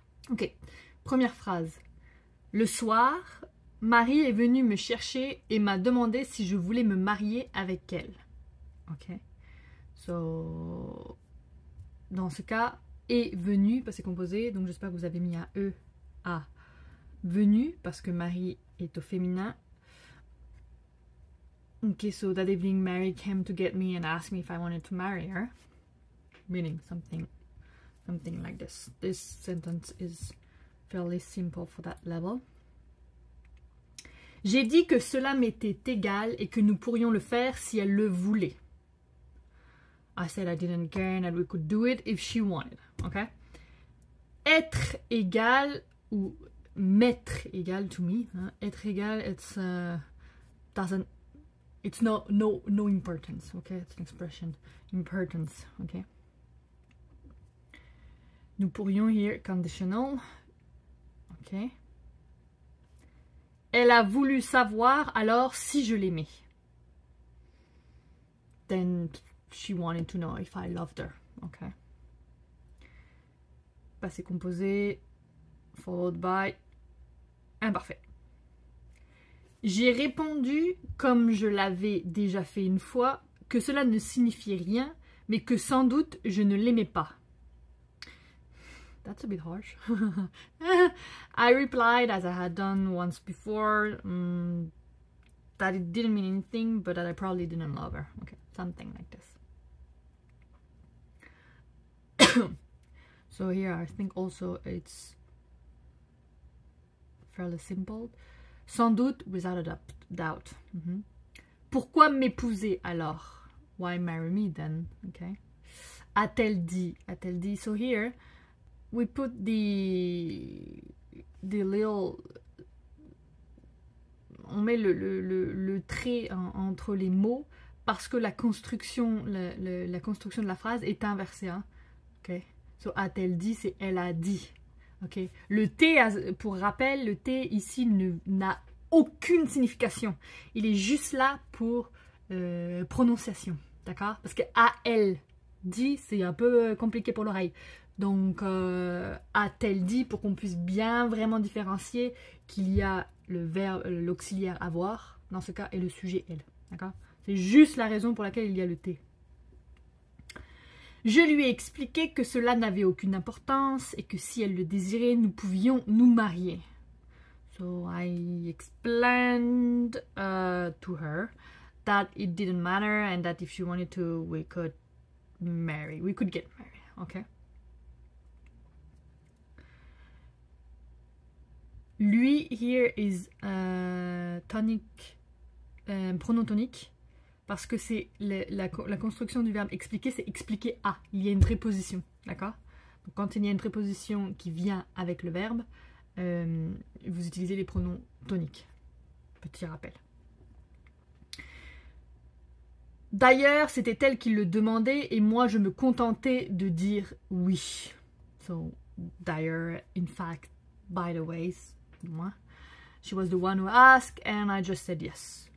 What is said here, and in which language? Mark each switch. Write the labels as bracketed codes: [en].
[fr] Ok, première phrase. Le soir, Marie est venue me chercher et m'a demandé si je voulais me marier avec elle. Ok, so, dans ce cas, est venue, parce que c'est composé, donc j'espère que vous avez mis un E à venue, parce que Marie est au féminin. [en] Okay, so that evening Mary came to get me and asked me if I wanted to marry her. Meaning something like this. This sentence is fairly simple for that level. [fr] J'ai dit que cela m'était égal et que nous pourrions le faire si elle le voulait. [en] I said I didn't care and that we could do it if she wanted. Okay? [fr] Être égal ou m'être égal [en] to me. Hein? Être égal, it's no importance, okay? It's an expression. Importance, okay? [fr] Nous pourrions [en] here conditional, okay? [fr] Elle a voulu savoir alors si je l'aimais. [en] Then she wanted to know if I loved her, okay? Passé composé, followed by imparfait. [fr] J'ai répondu, comme je l'avais déjà fait une fois, que cela ne signifiait rien, mais que sans doute je ne l'aimais pas. [en] That's a bit harsh. I replied, as I had done once before, that it didn't mean anything, but that I probably didn't love her. Okay, something like this. So here I think also it's fairly simple. [fr] Sans doute, [en] without a doubt. [fr] Pourquoi m'épouser alors? [en] Why marry me then? Okay. [fr] A-t-elle dit? A-t-elle dit? [en] So here, we put the little... [fr] On met le trait entre les mots parce que la construction, la construction de la phrase est inversée. Hein? Okay. So, a-t-elle dit? C'est elle a dit. Okay. Le T, pour rappel, le T ici n'a aucune signification. Il est juste là pour prononciation. D'accord? Parce que a-elle dit, c'est un peu compliqué pour l'oreille. Donc, a-t-elle dit, pour qu'on puisse bien vraiment différencier qu'il y a le verbe, l'auxiliaire avoir, dans ce cas, et le sujet elle. D'accord? C'est juste la raison pour laquelle il y a le T. Je lui ai expliqué que cela n'avait aucune importance et que si elle le désirait, nous pouvions nous marier. [en] So I explained to her that it didn't matter and that if she wanted to, we could get married, okay? [fr] Lui, [en] here is tonic, [fr] pronom tonique, parce que c'est la construction du verbe expliquer, c'est expliquer à. Il y a une préposition, d'accord? Donc quand il y a une préposition qui vient avec le verbe, vous utilisez les pronoms toniques. Petit rappel. D'ailleurs, c'était elle qui le demandait et moi je me contentais de dire oui. [en] So, d'ailleurs, in fact, by the way, moi, she was the one who asked and I just said yes.